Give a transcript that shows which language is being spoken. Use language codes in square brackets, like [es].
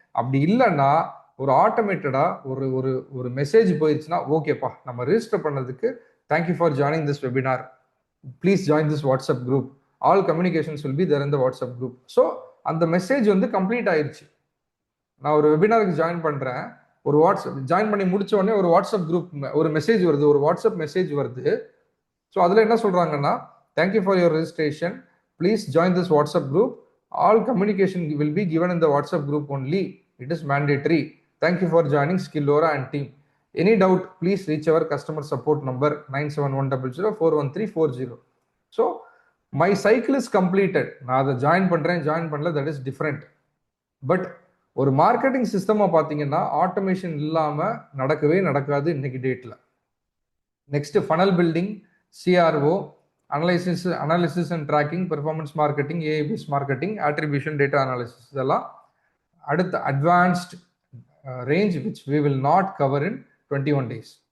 [ta] அப்படி இல்லைன்னா ஒரு ஆட்டோமேட்டடா ஒரு ஒரு ஒரு மெசேஜ் போயிடுச்சுன்னா, ஓகேப்பா நம்ம ரெஜிஸ்டர் பண்ணதுக்கு [en] Thank you for joining this webinar, please join this WhatsApp group, all communications will be there in the WhatsApp group. [ta] So அந்த மெசேஜ் வந்து கம்ப்ளீட் ஆயிடுச்சு. நான் ஒரு வெபினாருக்கு ஜாயின் பண்றேன், ஒரு வாட்ஸ்அப் ஜாயின் பண்ணி முடிச்ச உடனே ஒரு வாட்ஸ்அப் குரூப் ஒரு மெசேஜ் வருது, ஒரு வாட்ஸ்அப் மெசேஜ் வருது. ஸோ அதில் என்ன சொல்றாங்கன்னா, [en] Thank you for your registration, Please join this WhatsApp group. All communication will be given in the WhatsApp group only. It is mandatory. Thank you for joining Skillora and team. Any doubt, please reach our customer support number 97100413440. So my cycle is completed. [ta] நான் அதை join பண்ணல, [en] that is different. [ta] But ஒரு marketing சிஸ்டமாக பார்த்தீங்கன்னா automation இல்லாமல் நடக்கவே நடக்காது இன்னைக்கு டேட்டில். Next funnel building, CRO, analysis and tracking, performance marketing, AIBS marketing, attribution, data analysis, இதெல்லாம் அடுத்த advanced range [en] Which we will not cover in 21 days.